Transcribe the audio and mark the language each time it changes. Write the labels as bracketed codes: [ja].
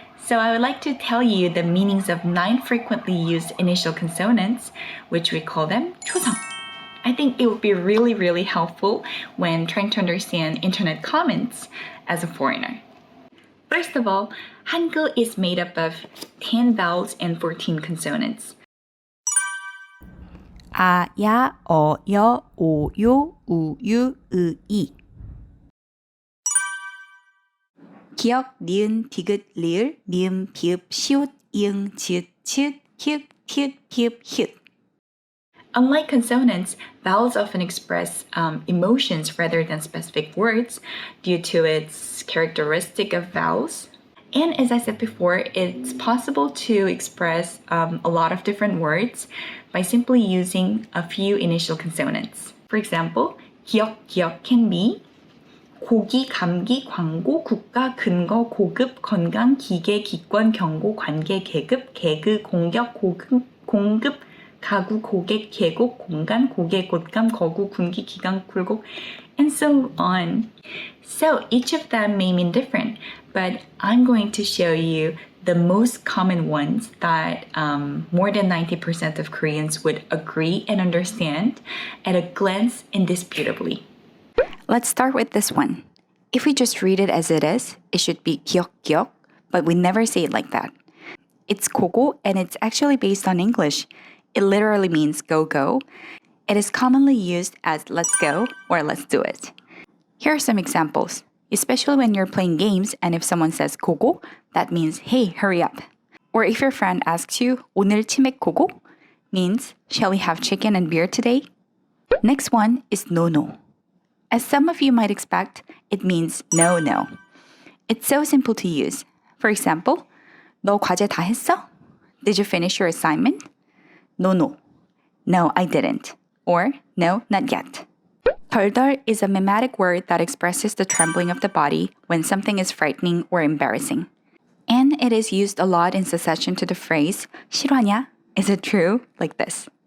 [en] So I would like to tell you the meanings of 9 frequently used initial consonants, which we call them cho-seong. I think it would be really helpful when trying to understand internet comments as a foreigner. First of all, Hangul is made up of 10 vowels and 14 consonants. [ko] 아, 야, 어, 여, 오, 요, 우, 유, 으, 이. 기역, 니은, 디귿, 리을, 미음, 비읍, 시옷, 이응, 지읒, 치읒, 히읗, 티읒, 피읍, 히읗. [en] Unlike consonants, vowels often express emotions rather than specific words due to its characteristic of vowels. And as I said before, it's possible to express a lot of different words by simply using a few initial consonants. For example, [ko] 기역 [en] can be [ko] 고기, 감기, 광고, 국가, 근거, 고급, 건강, 기계, 기권, 경고, 관계, 계급, 개그, 공격, 공급, 가구, 고객, 계곡, 공간, 고개, 곳감, 거구, 군기, 기강, 굴곡, [en] and so on. So each of them may mean different, but I'm going to show you the most common ones that more than 90% of Koreans would agree and understand at a glance indisputably. Let's start with this one. If we just read it as it is, it should be 기역, but we never say it like that. It's Koko, and it's actually based on English. It literally means go. It is commonly used as let's go or let's do it. Here are some examples, especially when you're playing games and if someone says 고고, that means hey, hurry up. Or if your friend asks you [ko] 오늘 치맥 고고, [en] means shall we have chicken and beer today? Next one is no. As some of you might expect, it means no. It's so simple to use. [ko] For example, 너 과제 다 했어? [en] Did you finish your assignment? No, I didn't. Or no, not yet. 덜덜 is a mimetic word that expresses the trembling of the body when something is frightening or embarrassing. And it is used a lot in succession to the phrase [ko] 실화냐? [en] Is it true? Like this.